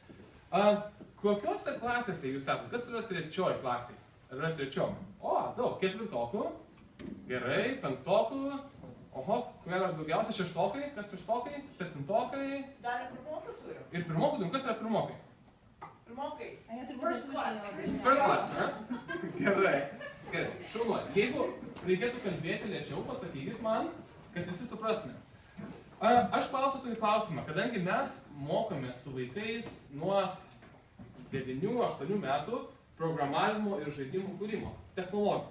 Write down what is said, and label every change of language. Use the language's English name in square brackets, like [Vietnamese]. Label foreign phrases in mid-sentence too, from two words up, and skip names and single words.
[Lithuanian] Kokiose klasėse jūs esate? Kas yra trečioji klasė? Ar yra trečioji? O, daug. Ketvirtokų. Gerai. Penktokų. Oho, ko yra daugiausia? Šeštokai? Kas šeštokai? Septintokai? Dar ir pirmokų turim. Ir pirmokų turim? Kas yra pirmokai? Pirmokai. [English] First class. First class, [Lithuanian] ne? Gerai. Gerai. Šaunuoli. Jeigu reikėtų kalbėti lėčiau, pasakykit man, kad visi suprastume. Aš klausiu tokį klausimą, kadangi mes mokome su vaikais nuo 9-8 metų programavimo ir žaidimų kūrimo, technologijų.